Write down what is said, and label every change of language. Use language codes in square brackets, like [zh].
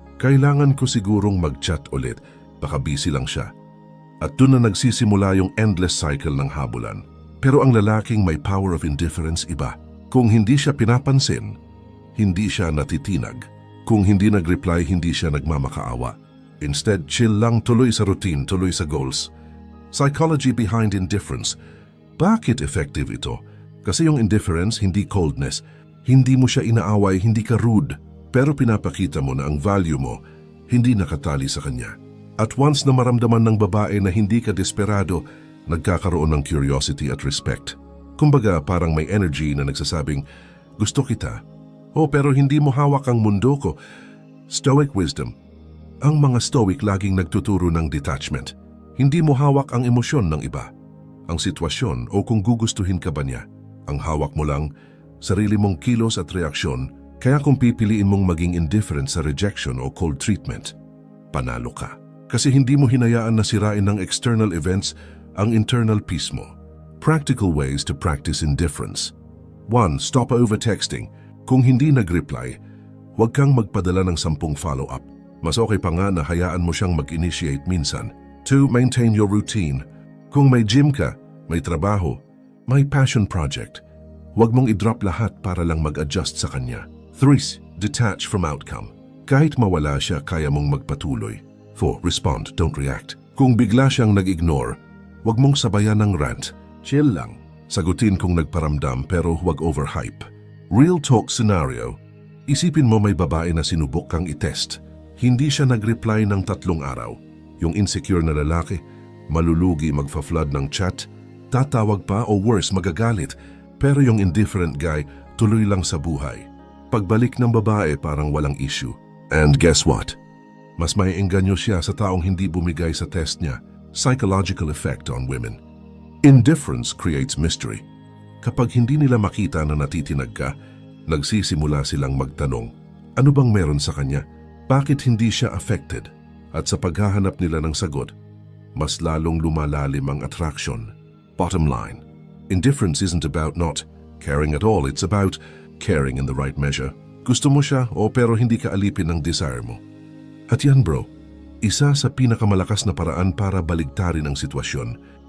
[tl] Kailangan ko sigurong mag-chat ulit, baka busy lang siya. At doon na nagsisimula yung endless cycle ng habulan. Pero ang lalaking may power of indifference iba. Kung hindi siya pinapansin, hindi siya natitinag. Kung hindi nag-reply, hindi siya nagmamakaawa. Instead, chill lang, tuloy sa routine, tuloy sa goals. [en] Psychology behind indifference. [tl] Bakit effective ito? Kasi yung indifference, hindi coldness. Hindi mo siya inaaway, hindi ka rude. Pero pinapakita mo na ang value mo, hindi nakatali sa kanya. At once na maramdaman ng babae na hindi ka desperado, nagkakaroon ng curiosity at respect. Kumbaga parang may energy na nagsasabing, gusto kita. Oh, pero hindi mo hawak ang mundo ko. [en] Stoic wisdom. [tl] Ang mga stoic laging nagtuturo ng detachment. Hindi mo hawak ang emosyon ng iba, ang sitwasyon o kung gugustuhin ka ba niya. Ang hawak mo lang, sarili mong kilos at reaksyon, kaya kung pipiliin mong maging indifferent sa rejection o cold treatment, panalo ka. Kasi hindi mo hinayaan na sirain ng external events ang internal peace mo. [en] Practical ways to practice indifference. [tl] 1. [en] Stop over-texting. [tl] Kung hindi nag-reply, huwag kang magpadala ng 10 follow-up. Mas okay pa nga na hayaan mo siyang mag-initiate minsan. 2. [en] Maintain your routine. [tl] Kung may gym ka, may trabaho, may passion project, huwag mong i-drop lahat para lang mag-adjust sa kanya. 3. [en] Detach from outcome. [tl] Kahit mawala siya, kaya mong magpatuloy. 4. [en] Respond, don't react. [tl] Kung bigla siyang nag-ignore, huwag mong sabayan ng rant. Chill lang. Sagutin kung nagparamdam pero huwag overhype. [en] Real talk scenario. [tl] Isipin mo may babae na sinubok kang i-test. Hindi siya nag-reply ng 3 araw. Yung insecure na lalaki, malulugi magfa-flood ng chat, tatawag pa o worse magagalit. Pero yung indifferent guy, tuloy lang sa buhay. Pagbalik ng babae parang walang issue. [en] And guess what? [tl] Mas maiengganyo siya sa taong hindi bumigay sa test niya. [en] Psychological effect on women. Indifference creates mystery. [tl] Kapag hindi nila makita na natitinag ka, nagsisimula silang magtanong, ano bang meron sa kanya? Bakit hindi siya affected? At sa paghahanap nila ng sagot, mas lalong lumalalim ang attraction. [en] Bottom line, indifference isn't about not caring at all. It's about caring in the right measure. [tl] Gusto mo siya pero hindi ka alipin ng desire mo. At yan bro, isa sa pinakamalakas na paraan para baligtarin ang sitwasyon.